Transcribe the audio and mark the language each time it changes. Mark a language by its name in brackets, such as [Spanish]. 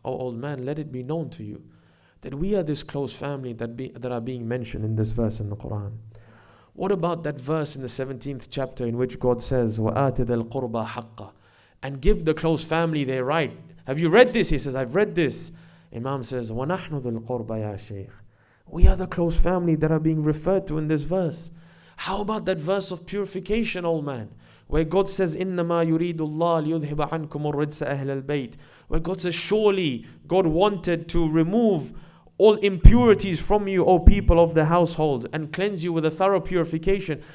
[English] Oh old man, let it be known to you that we are this close family that are being mentioned in this verse in the Quran. What about that verse in the 17th chapter in which God says, [Arabic] وَآتِ ذَا الْقُرْبَى حَقَّ, [English] and give the close family their right? Have you read this? He says, I've read this. Imam says, [Arabic] وَنَحْنُ ذَا الْقُرْبَى يَا شَيْخ. [English] We are the close family that are being referred to in this verse. How about that verse of purification, old man, where God says, [Arabic] إِنَّمَا يُرِيدُ اللَّهُ لِيُذْهِبَ عَنْكُمُ الرِّجْسَ أَهْلَ الْبَيْتِ, [English] where God says, surely God wanted to remove all impurities from you, O people of the household, and cleanse you with a thorough purification.